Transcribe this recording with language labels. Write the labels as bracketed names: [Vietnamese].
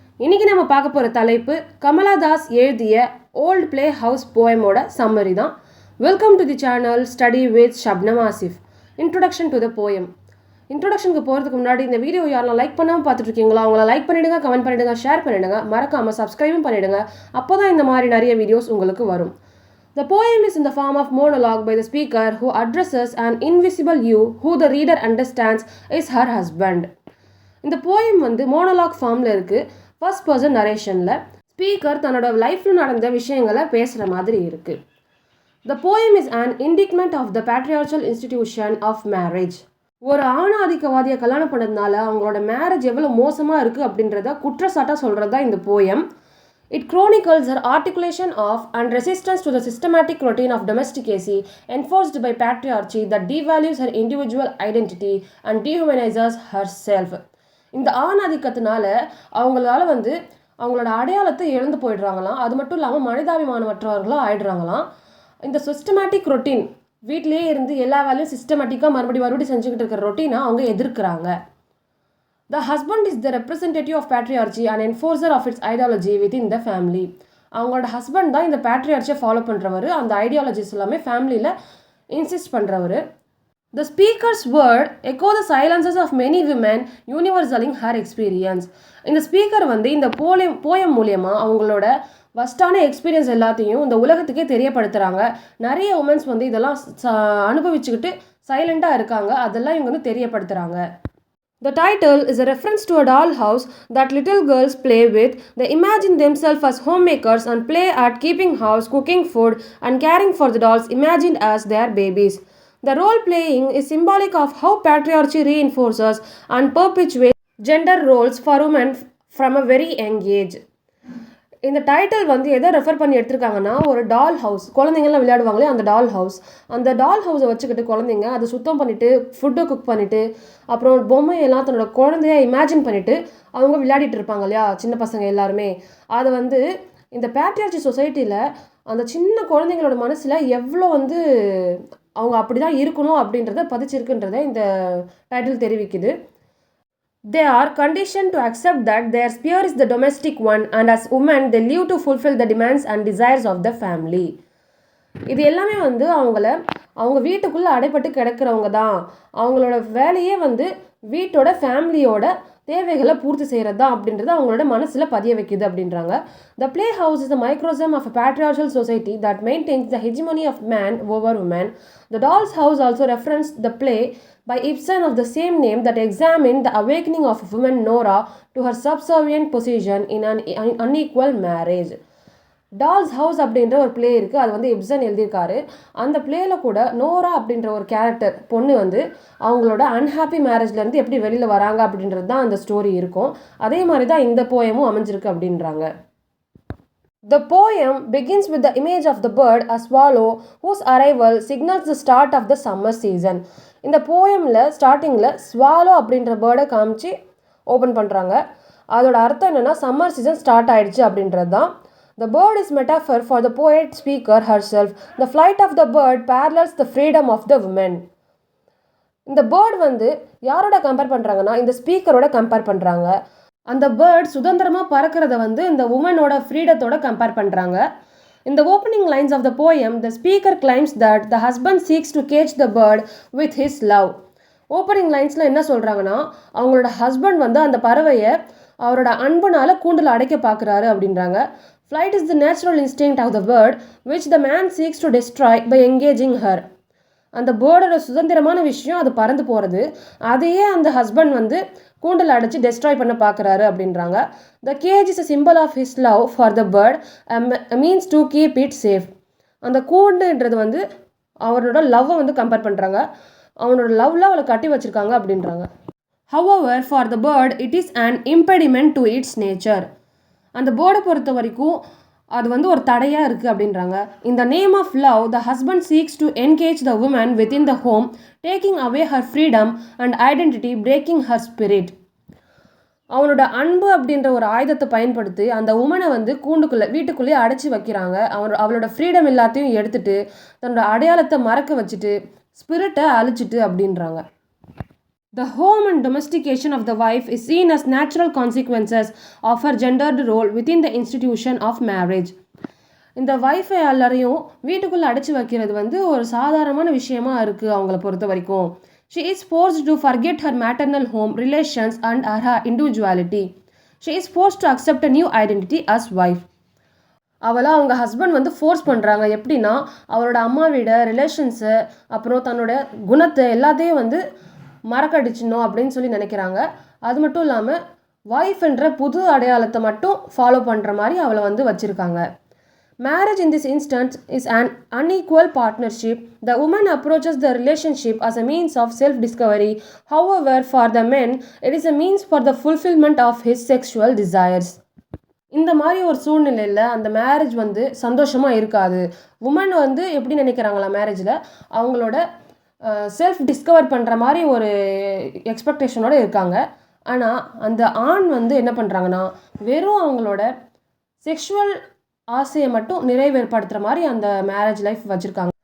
[Tamil] இன்னைக்கு நம்ம பார்க்க போகிற தலைப்பு கமலா தாஸ் எழுதிய ஓல்ட் பிளே ஹவுஸ் போயமோட சம்மரி தான். [English] Welcome to the channel study with Shabnam Asif. Introduction to the poem. [Tamil] இன்ட்ரொடக்ஷனுக்கு போகிறதுக்கு முன்னாடி இந்த வீடியோ யாரெல்லாம் லைக் பண்ணாமல் பார்த்துட்டு இருக்கீங்களோ அவங்கள லைக் பண்ணிவிடுங்க, கமெண்ட் பண்ணிவிடுங்க, ஷேர் பண்ணிவிடுங்க, மறக்காமல் சப்ஸ்கிரைபும் பண்ணிவிடுங்க. அப்போ தான் இந்த மாதிரி நிறைய வீடியோஸ் உங்களுக்கு வரும். [English] The poem is in the form of monologue by the speaker who addresses an invisible you who the reader understands is her husband. [Tamil] இந்த போயம் வந்து மோனோலாக் ஃபார்மில் இருக்குது. ஃபர்ஸ்ட் பர்சன் நரேஷனில் ஸ்பீக்கர் தன்னோட லைஃப்பில் நடந்த விஷயங்களை பேசுகிற மாதிரி இருக்குது. [English] The poem is an indictment of the patriarchal institution of marriage. [Tamil] ஒரு ஆணாதிக்கவாதியை கல்யாணம் பண்ணதுனால அவங்களோட மேரேஜ் எவ்வளோ மோசமாக இருக்குது அப்படின்றத குற்றச்சாட்டாக சொல்கிறது தான் இந்த poem. [English] It chronicles her articulation of and resistance to the systematic routine of domesticacy enforced by patriarchy that devalues her individual identity and dehumanizes herself. [Tamil] இந்த ஆணாதிக்கத்தினால அவங்களால வந்து அவங்களோட அடையாளத்தை இழந்து போயிடுறாங்களாம். அது மட்டும் இல்லாமல் மனிதாபிமானமற்றவர்களாக ஆயிடுறாங்களாம். இந்த சிஸ்டமேட்டிக் ரொட்டீன், வீட்டிலேயே இருந்து எல்லா வேலையும் சிஸ்டமேட்டிக்காக மறுபடியும் செஞ்சுக்கிட்டு இருக்கிற ரொட்டீனை அவங்க எதிர்க்கிறாங்க. [English] The husband is the representative of patriarchy and enforcer of its ideology within the family. [Tamil] அவங்களோட ஹஸ்பண்ட் தான் இந்த பேட்ரியார்ச்சியை ஃபாலோ பண்ணுறவர், அந்த ஐடியாலஜிஸ் எல்லாமே ஃபேமிலியில் insist பண்ணுறவர். [English] The speaker's word echo the silences of many women universaling her experience. [Tamil] இந்த speaker வந்து இந்த poem மூலியமாக அவங்களோட வஸ்டான எக்ஸ்பீரியன்ஸ் எல்லாத்தையும் இந்த உலகத்துக்கே தெரியப்படுத்துகிறாங்க. நிறைய உமன்ஸ் வந்து இதெல்லாம் அனுபவிச்சுக்கிட்டு சைலண்ட்டாக இருக்காங்க, அதெல்லாம் இவங்க வந்து தெரியப்படுத்துகிறாங்க. [English] The title is a reference to a doll house that little girls play with. They imagine themselves as homemakers and play at keeping house, cooking food, and caring for the dolls imagined as their babies. The role playing is symbolic of how patriarchy reinforces and perpetuates gender roles for women from a very young age. [Tamil] இந்த title வந்து எதை refer பண்ணி எடுத்திருக்காங்கன்னா, ஒரு டால் house, குழந்தைங்கள்லாம் விளையாடுவாங்களே அந்த டால் house, அந்த டால் ஹவுஸை வச்சுக்கிட்டு குழந்தைங்க அதை சுத்தம் பண்ணிவிட்டு ஃபுட்டை குக் பண்ணிவிட்டு அப்புறம் பொம்மையெல்லாம் தன்னோட குழந்தைய இமேஜின் பண்ணிவிட்டு அவங்க விளையாடிட்டு இருப்பாங்க இல்லையா, சின்ன பசங்க எல்லாருமே. அதை வந்து இந்த பேட்ரியார்ச்சி சொசைட்டியில் அந்த சின்ன குழந்தைங்களோட மனசில் எவ்வளோ வந்து அவங்க அப்படி தான் இருக்கணும் அப்படின்றத பதிச்சிருக்குன்றதை இந்த title தெரிவிக்குது. [English] They are conditioned to accept that their sphere is the domestic one and as women they live to fulfill the demands and desires of the family. [Tamil] இது எல்லாமே வந்து அவங்க வீட்டுக்குள்ளே அடைப்பட்டு கிடக்கிறவங்க தான், அவங்களோட வேலையே வந்து வீட்டோட ஃபேமிலியோட தேவைகளை பூர்த்தி செய்கிறது தான் அப்படின்றத அவங்களோட மனசில் பதிய வைக்குது அப்படின்றாங்க. [English] The play house is a microcosm of a patriarchal society that maintains the hegemony of man over woman. The doll's house also referenced the play by Ibsen of the same name that examined the awakening of woman Nora to her subservient position in an unequal marriage. [Tamil] Dolls house அப்படின்ற ஒரு play இருக்குது, அது வந்து இப்சன் எழுதியிருக்காரு. அந்த பிளேயில் கூட Nora அப்படின்ற ஒரு கேரக்டர் பொண்ணு வந்து அவங்களோட அன்ஹாப்பி மேரேஜ்லேருந்து எப்படி வெளியில் வராங்க அப்படின்றது தான் அந்த ஸ்டோரி இருக்கும். அதே மாதிரி தான் இந்த போயமும் அமைஞ்சிருக்கு அப்படின்றாங்க. [English] The poem begins with the image of the bird, a swallow, whose arrival signals the start of the summer season. [Tamil] இந்த போயமில் ஸ்டார்டிங்கில் ஸ்வாலோ அப்படின்ற பேர்டை காமிச்சு ஓப்பன் பண்ணுறாங்க. அதோட அர்த்தம் என்னென்னா சம்மர் சீசன் ஸ்டார்ட் ஆகிடுச்சு அப்படின்றது தான். [English] The bird is metaphor for the poet speaker herself. The flight of the bird parallels the freedom of the woman. [Tamil] இந்த பேர்ட் வந்து யாரோட கம்பேர் பண்ணுறாங்கன்னா இந்த ஸ்பீக்கரோட கம்பேர் பண்ணுறாங்க. அந்த பேர்ட் சுதந்திரமாக பறக்கிறத வந்து இந்த உமனோட ஃப்ரீடத்தோட கம்பேர் பண்ணுறாங்க. [English] In the opening lines of the poem, the speaker claims that the husband seeks to cage the bird with his love. [Tamil] Opening லைன்ஸில் என்ன சொல்கிறாங்கன்னா, அவங்களோட ஹஸ்பண்ட் வந்து அந்த பறவையை அவரோட அன்புனால கூண்டில் அடைக்க பார்க்குறாரு அப்படின்றாங்க. [English] Flight is the natural instinct of the bird, which the man seeks to destroy by engaging her. [Tamil] அந்த பேர்டோட சுதந்திரமான விஷயம் அது பறந்து போகிறது, அதையே அந்த ஹஸ்பண்ட் வந்து கூண்டில் அடைச்சி டெஸ்ட்ராய் பண்ண பார்க்குறாரு அப்படின்றாங்க. [English] The cage is a symbol of his love for the bird, a means to keep it safe. [Tamil] அந்த கூண்டுன்றது வந்து அவரோட லவ்வை வந்து கம்பேர் பண்ணுறாங்க, அவனோட லவ்வில் அவளை கட்டி வச்சுருக்காங்க அப்படின்றாங்க. [English] However, for the bird, it is an impediment to its nature. [Tamil] அந்த பேர்டை பொறுத்த வரைக்கும் அது வந்து ஒரு தடையாக இருக்குது அப்படின்றாங்க. [English] In the name of love, the husband seeks to engage the woman within the home, taking away her freedom and identity, breaking her spirit. [Tamil] அவனோட அன்பு அப்படின்ற ஒரு ஆயுதத்தை பயன்படுத்தி அந்த உமனை வந்து வீட்டுக்குள்ளேயே அடைச்சி வைக்கிறாங்க. அவளோட ஃப்ரீடம் எல்லாத்தையும் எடுத்துட்டு தன்னோட அடையாளத்தை மறக்க வச்சுட்டு ஸ்பிரிட்டை அழிச்சிட்டு அப்படின்றாங்க. [English] The home and domestication of the wife is seen as natural consequences of her gendered role within the institution of marriage. [Tamil] இந்த வைஃபை எல்லாரையும் வீட்டுக்குள்ளே அடைச்சி வைக்கிறது வந்து ஒரு சாதாரணமான விஷயமா இருக்குது அவங்கள பொறுத்த வரைக்கும். [English] She is forced to forget her maternal home, relations and her individuality. She is forced to accept a new identity as wife. [Tamil] அவளை அவங்க ஹஸ்பண்ட் வந்து ஃபோர்ஸ் பண்ணுறாங்க. எப்படின்னா அவளோட அம்மா வீட ரிலேஷன்ஸு அப்புறம் தன்னோட குணத்தை எல்லாத்தையும் வந்து மறக்கடிச்சிடணும் அப்படின்னு சொல்லி நினைக்கிறாங்க. அது மட்டும் இல்லாமல் வைஃப்ன்ற புது அடையாளத்தை மட்டும் ஃபாலோ பண்ணுற மாதிரி அவளை வந்து வச்சுருக்காங்க. [English] Marriage in this instance is an unequal partnership. The woman approaches the relationship as a means of self-discovery. However, for the men, it is a means for the fulfillment of his sexual desires. [Tamil] இந்த மாதிரி ஒரு சூழ்நிலையில் அந்த marriage வந்து சந்தோஷமாக இருக்காது. Woman வந்து எப்படி நினைக்கிறாங்களா மேரேஜில் அவங்களோட செல்ஃப் டிஸ்கவர் பண்ணுற மாதிரி ஒரு எக்ஸ்பெக்டேஷனோடு இருக்காங்க. ஆனால் அந்த ஆண் வந்து என்ன பண்ணுறாங்கன்னா வெறும் அவங்களோட செக்ஷுவல் ஆசையை மட்டும் நிறைவேற்படுத்துகிற மாதிரி அந்த மேரேஜ் லைஃப் வச்சுருக்காங்க.